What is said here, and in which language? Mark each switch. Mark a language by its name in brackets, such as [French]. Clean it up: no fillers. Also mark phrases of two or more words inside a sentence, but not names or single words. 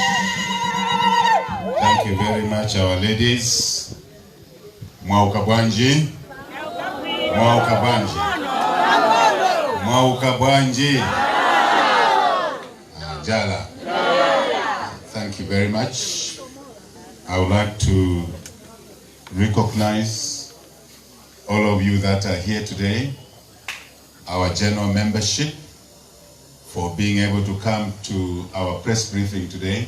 [English] Thank you very much, our ladies. [Nyanja] Mwauka bwanji. Mwauka bwanji. Mwauka bwanji. Jala. [English] Thank you very much. I would like to recognize all of you that are here today, our general membership, for being able to come to our press briefing today.